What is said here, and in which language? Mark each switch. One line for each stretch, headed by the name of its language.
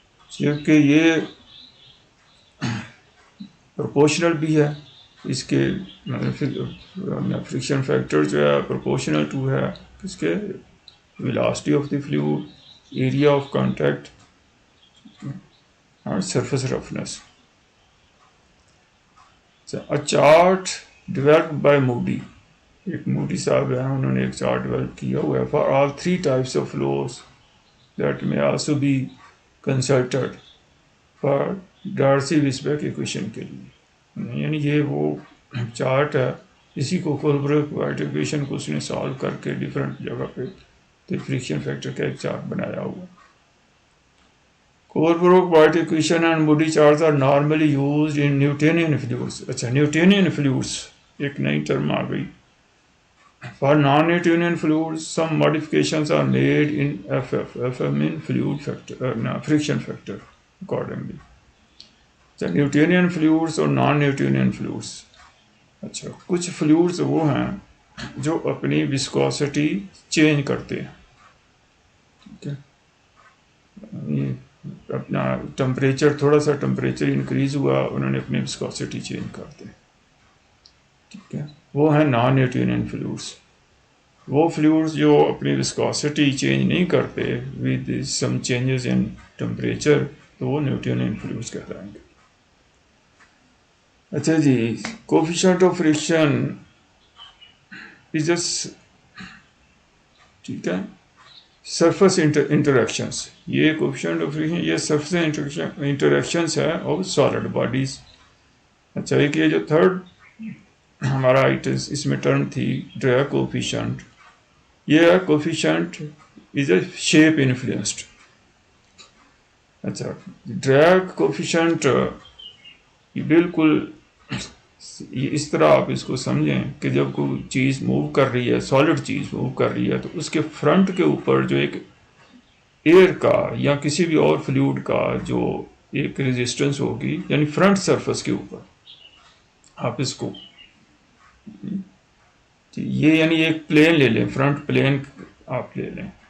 Urdu: جبکہ یہ پروپورشنل بھی ہے, اس کے فرکشن فیکٹر جو ہے پروپورشنل ٹو ہے اس کے velocity of the fluid, area of contact اور surface رفنس.
English: A chart developed by Moody,
Urdu: ایک موڈی صاحب ہیں, انہوں نے ایک چارٹ ڈیولپ کیا ہوا ہے
English: for all 3 types of flows that may also be consulted for Darcy-Weisbach equation
Urdu: کے لیے. یعنی یہ وہ چارٹ ہے، اسی کو کولبرگ وائٹ ایکویشن کو اس نے سالو کر کے ڈفرینٹ جگہ پہ فریکشن فیکٹر کا ایک چارٹ بنایا ہوا.
English: Colebrook White equation and Moody charts are normally used in Newtonian fluids.
Urdu: اچھا، نیوٹینین فلوئڈس ایک نئی ٹرم آ گئی.
English: For non-Newtonian fluids, some modifications are made in FM in fluid factor, friction factor accordingly. So Newtonian fluids
Urdu: اور
English: non-Newtonian fluids.
Urdu: اچھا، کچھ fluids وہ ہیں جو اپنی وسکوسٹی چینج کرتے ہیں. ٹھیک ہے، اپنا ٹمپریچر، تھوڑا سا ٹمپریچر انکریز ہوا، انہوں نے اپنی وسکوسٹی چینج کر دی. ٹھیک ہے، وہ ہیں نان نیوٹونین فلوئڈس. وہ فلوئڈس جو اپنی وسکوسٹی چینج نہیں کرتے
English: with some changes in temperature,
Urdu: تو وہ نیوٹونین فلوئڈس کہلائیں گے. اچھا جی، کوفیشنٹ آف فریکشن از ٹھیک ہے سرفس انٹریکشنس. یہ کوفیشنٹ آف فریکشن یہ سرفس انٹریکشنس ہے آف سالڈ باڈیز. اچھا، ایک یہ جو تھرڈ ہمارا اس میں ٹرم تھی ڈریگ کوفیشنٹ.
English: یہ coefficient is a shape influenced.
Urdu: اچھا، ڈریگ کوفیشنٹ بالکل اس طرح آپ اس کو سمجھیں کہ جب کوئی چیز موو کر رہی ہے، سالڈ چیز موو کر رہی ہے، تو اس کے فرنٹ کے اوپر جو ایک ایئر کا یا کسی بھی اور فلوئڈ کا جو ایک ریزسٹنس ہوگی، یعنی فرنٹ سرفس کے اوپر آپ اس کو یہ یعنی ایک پلین لے لیں، فرنٹ پلین آپ لے لیں.